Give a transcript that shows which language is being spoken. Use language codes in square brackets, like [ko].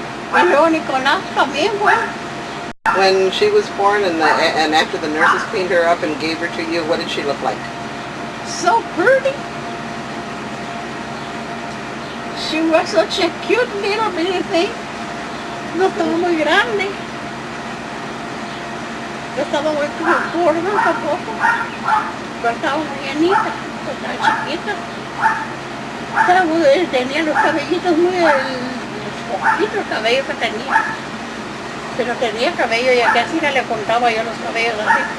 [es] Y luego Nicolás también, bueno. [en] When she was born and after the nurses cleaned her up and gave her to you, what did she look like? So pretty. She was such a cute little bitty thing. [es] No estaba muy grande. No estaba muy gorda tampoco. Pero estaba muy llenita. Estaba chiquita. Estaba tenía los cabellitos muy... poquitos cabellos que tenía. Pero tenía cabello y aquí así le contaba yo los cabellos así.